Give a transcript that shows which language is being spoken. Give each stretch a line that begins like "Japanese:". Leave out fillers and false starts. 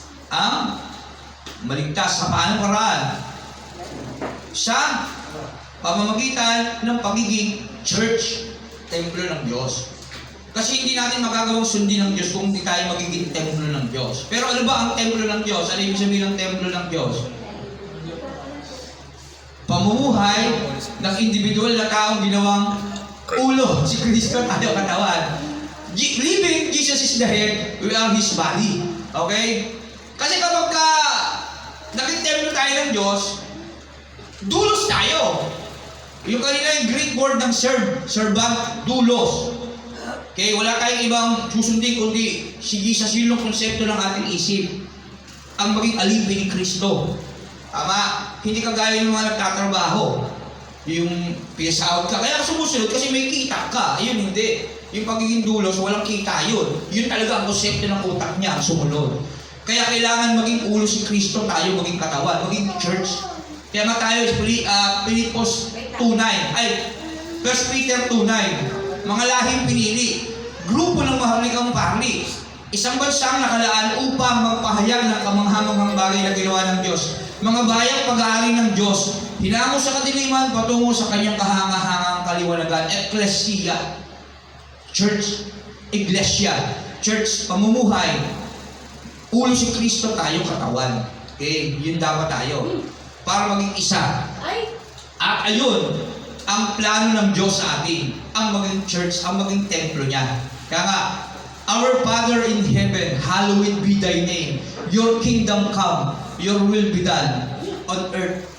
Filipino: Ang maligtas sa paanong paraan? Sa pamamagitan ng pagiging church, templo ng Diyos. Kasi hindi natin magagawang sundin ng Diyos kung hindi tayo magiging templo ng Diyos. Pero ano ba ang templo ng Diyos? Ano ibig sabihin ng templo ng Diyos? Pamumuhay ng individual na taong ginawang ulo. Si Kristo tayo katawan.
English: Living, Jesus is the head, we are His body. Okay?
Filipino: Kasi kapag naging templo tayo ng Diyos, dulos tayo. Yung kanina yung Greek word ng servant, dulos. Okay, wala tayong ibang susundin kundi si Jesus, yun yung konsepto ng ating isip. Ang maging alipin ni Kristo. Tama, hindi kagaya ng mga nagtatrabaho. Yung PS-out ka, kaya sumusunod kasi may kita ka. Ayun, hindi. Yung pagiging dulos, walang kita yun. Yun talaga ang konsepto ng utak niya, ang sumunod. Kaya kailangan maging ulo si Kristo, tayo maging katawan, maging church. Kaya nga tayo, Philippos 2:9, ay, 1 Peter 2:9, mga lahing pinili, grupo ng mahalikang pari, isang bansang nakalaan upang magpahayag ng kamanghamanghang bagay na ginawa ng Diyos. Mga bayang pag-aari ng Diyos, hinango sa kadiliman patungo sa kanyang kahangahangang kaliwanagan. Ecclesia, church, iglesia, church, pamumuhay. Ulo si Kristo, tayo katawan. Okay, yun dapat tayo. Para maging isa. At ayun, ang plano ng Diyos sa atin, ang maging church, ang maging templo niya. Kaya nga,
English: Our Father in heaven, hallowed be thy name. Your kingdom come, your will be done on earth.